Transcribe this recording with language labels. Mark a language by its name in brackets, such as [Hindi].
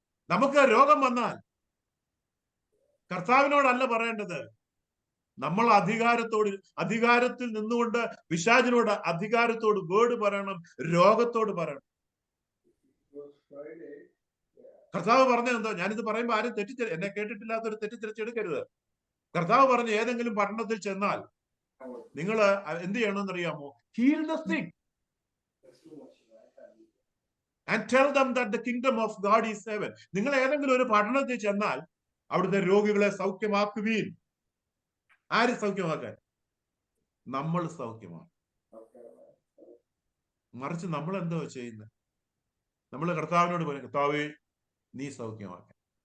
[Malayalam] നമുക്ക് രോഗം വന്നാൽ കർത്താവിനോടല്ല പറയേണ്ടത്, നമ്മൾ അധികാരത്തിൽ നിന്നുകൊണ്ട് പിശാചിനോട് അധികാരത്തോട് വേർഡ് പറയണം, രോഗത്തോട് പറയണം. കർത്താവ് പറഞ്ഞ എന്തോ, ഞാനിത് പറയുമ്പോൾ ആരും എന്നെ കേട്ടിട്ടില്ലാത്തൊരു തെറ്റിദ്ധരിച്ചെടുക്കരുത്. കർത്താവ് പറഞ്ഞ ഏതെങ്കിലും പട്ടണത്തിൽ ചെന്നാൽ നിങ്ങൾ എന്ത് ചെയ്യണമെന്ന് അറിയാമോ? [English] Heal the sick and tell them that the kingdom of God is heaven. [Malayalam] നിങ്ങൾ ഏതെങ്കിലും ഒരു പട്ടണത്തിൽ ചെന്നാൽ അവിടുത്തെ രോഗികളെ സൗഖ്യമാക്കുവീൻ. ആര് സൗഖ്യമാക്കാൻ? നമ്മൾ സൗഖ്യമാക്കും. മറിച്ച് നമ്മൾ എന്തോ ചെയ്യുന്നത്? നമ്മൾ കർത്താവിനോട് പറയും, കർത്താവേ നീ സൗഖ്യമാക്കാൻ.